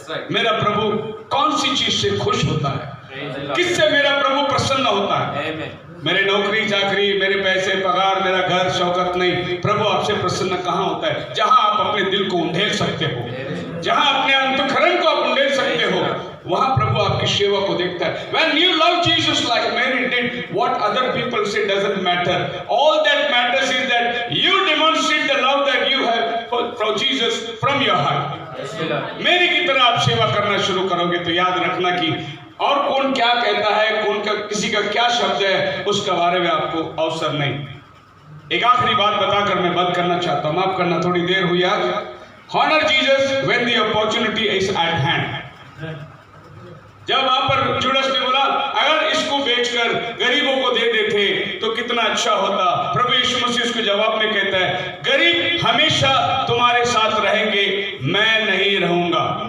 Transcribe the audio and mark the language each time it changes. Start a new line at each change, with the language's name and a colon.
Hindi: मेरा प्रभु कौन सी चीज से खुश होता है? किससे मेरा प्रभु प्रसन्न होता है? मेरे नौकरी चाकरी, मेरे पैसे पगार, मेरा घर शौकत नहीं। प्रभु आपसे प्रसन्न कहाँ होता है? जहां आप अपने दिल को उंडेल सकते हो, जहां अपने अंतःकरण को आप उंडेल सकते हो, वहां प्रभु आपकी सेवा को देखता है।
English: When you love Jesus like Mary did, what other people say doesn't matter. All that matters is that you demonstrate the love that you have for Jesus from your heart.
Hindi: मेरी की तरह आप सेवा करना शुरू करोगे तो याद रखना कि और कौन क्या कहता है, कौन का किसी का क्या शब्द है, उसके बारे में आपको अवसर नहीं। एक आखिरी बात बताकर मैं बंद करना चाहता हूं, माफ करना थोड़ी देर हुई आज।
English: Honor Jesus when the opportunity is at hand.
Hindi: जब वहां पर जुड़स ने बोला अगर इसको बेचकर गरीबों को दे देते तो कितना अच्छा होता, प्रभु यीशु मसीह उसको जवाब में कहता है गरीब हमेशा तुम्हारे साथ रहेंगे, मैं नहीं रहूंगा।